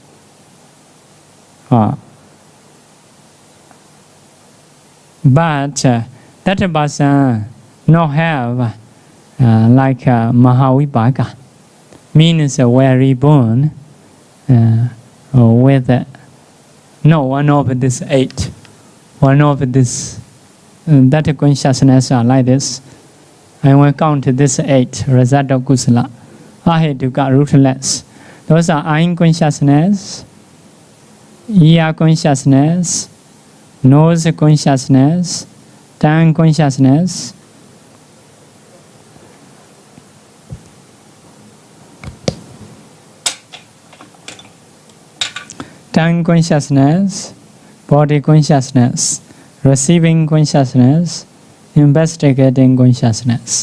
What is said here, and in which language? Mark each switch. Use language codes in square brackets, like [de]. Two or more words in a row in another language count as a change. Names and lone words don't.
[en] But that person not have like Mahavipaka. Means were reborn with one of this 8. One of this that consciousness are like this. I will count this 8 result of kusala. Ahetuka rootless. Those are eye consciousness, ear consciousness, nose consciousness, tongue consciousness, tongue consciousness, body consciousness, receiving consciousness, investigating consciousness.